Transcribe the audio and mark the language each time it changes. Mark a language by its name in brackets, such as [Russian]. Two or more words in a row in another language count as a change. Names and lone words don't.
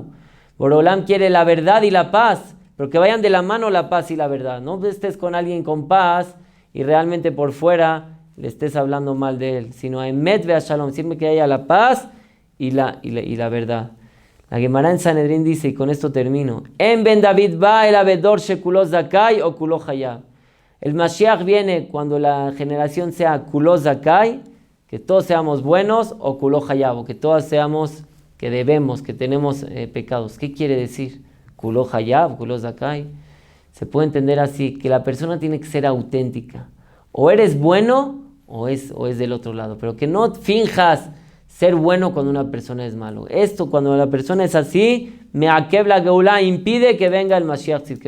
[Spanish] Borolam quiere la verdad y la paz, pero que vayan de la mano la paz y la verdad. No estés con alguien con paz y realmente por fuera le estés hablando mal de él, sino [Hebrew] Aemet ve a Shalom, [Spanish] siempre que haya la paz y la verdad. La Gemara en Sanedrín dice, y con esto termino, [Hebrew] En Ben David va el abedor shekulo zakai o kulo hayab. [Spanish] El Mashiach viene cuando la generación sea [Hebrew] kulo zakai, [Spanish] que todos seamos buenos, o [Hebrew] kulo hayab, [Spanish] o que todos seamos que debemos, que tenemos pecados. ¿Qué quiere decir? [Hebrew] Kulo hayab, kulo zakai. [Spanish] Se puede entender así, que la persona tiene que ser auténtica. O eres bueno, o es del otro lado. Pero que no finjas ser bueno cuando una persona es malo. Esto, cuando la persona es así, [Hebrew] me la geulá, [Spanish] impide que venga el [Hebrew] Mashiach Tzidkenu.